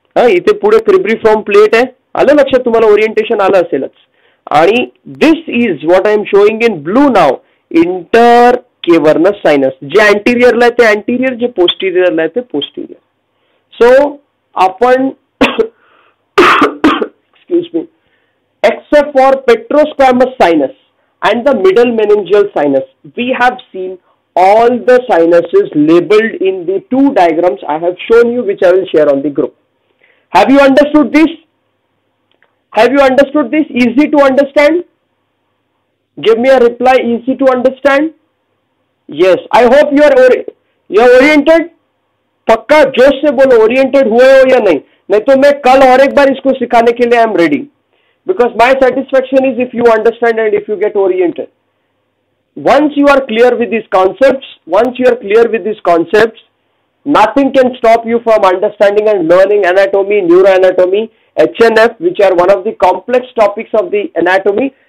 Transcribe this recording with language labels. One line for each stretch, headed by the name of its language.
Marathi: इथे पुढे cribriform plate आहे. आलं लक्षात तुम्हाला? ओरिएंटेशन आलं असेलच.
English: आणि this is what I am showing in blue नाव, intercavernous sinus.
Marathi: जे अँटीरियरला आहे ते अँटीरियर, जे पोस्टीरियरला आहे ते पोस्टीरियर.
English: So आपण excuse me, except for petrosquamous sinus and the middle meningeal sinus, we have seen all the sinuses labeled in the two diagrams I have shown you, which I will share on the group. Have you understood this? Have you understood this? Easy to understand? Give me a reply. Easy to understand? Yes, I hope you are oriented.
Hindi: पक्का जोश से बोलो, oriented हुए हो या नहीं. नहीं तो मैं कल और एक बार इसको सिखाने के लिए
English: I am ready. Because my satisfaction is if you understand and if you get oriented. Once you are clear with these concepts, nothing can stop you from understanding and learning anatomy, neuroanatomy, HNF, which are one of the complex topics of the anatomy.